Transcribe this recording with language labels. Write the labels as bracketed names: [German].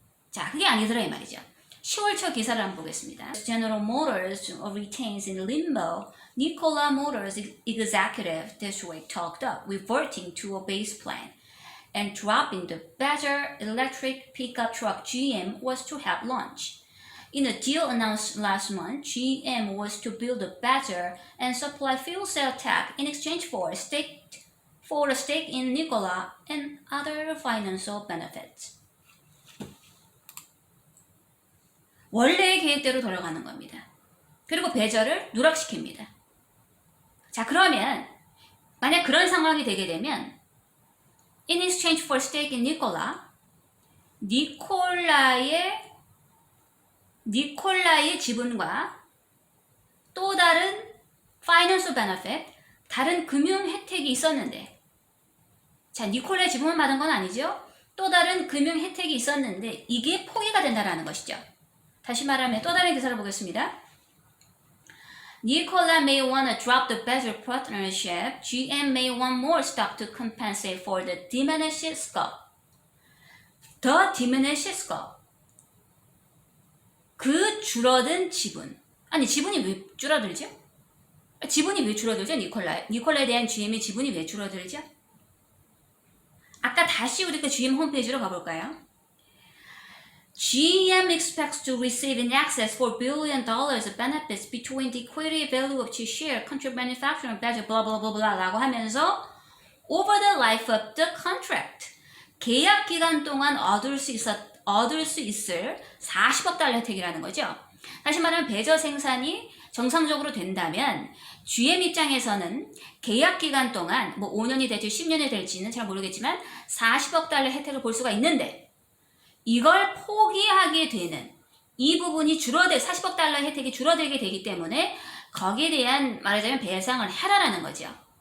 [Korean] 자, 그게 아니더라 이 말이죠. 10월 초 기사를 한번 보겠습니다. [English] General Motors retains in limbo Nikola Motors executive this week talked up reverting to a base plan and dropping the Badger electric pickup truck GM was to have launched. In a deal announced last month, GM was to build a Badger and supply fuel cell tech in exchange for a stake in Nikola and other financial benefits. [Korean] 원래의 계획대로 돌아가는 겁니다. 그리고 배저를 누락시킵니다. 자, 그러면 만약 그런 상황이 되게 되면 [English] in exchange for stake in Nikola, [Korean] 니콜라의 지분과 또 다른 [English] financial benefit, [Korean] 다른 금융 혜택이 있었는데, 자, 니콜라의 지분만 받은 건 아니죠? 또 다른 금융 혜택이 있었는데 이게 포기가 된다라는 것이죠. 다시 말하면 또 다른 기사를 보겠습니다. [English] Nikola may want to drop the Badger partnership. GM may want more stock to compensate for the diminished scope. The diminished scope. [Korean] 그 줄어든 지분. 아니, 지분이 왜 줄어들죠? 지분이 왜 줄어들죠? 니콜라에 대한 GM의 지분이 왜 줄어들죠? 아까 다시 우리 그 GM 홈페이지로 가볼까요? [English] GM expects to receive in excess $4 billion of benefits between the equity value of its share, contract manufacturing, Badger, blah blah blah blah [Korean] 라고 하면서 [English] over the life of the contract, [Korean] 계약 기간 동안 얻을 수 있을 40억 달러 혜택이라는 거죠. 다시 말하면 배저 생산이 정상적으로 된다면 GM 입장에서는 계약 기간 동안 뭐 5년이 될지 10년이 될지는 잘 모르겠지만 40억 달러 혜택을 볼 수가 있는데 이걸 포기하게 되는 이 부분이 40억 달러 혜택이 줄어들게 되기 때문에 거기에 대한 말하자면 배상을 해라라는 거죠.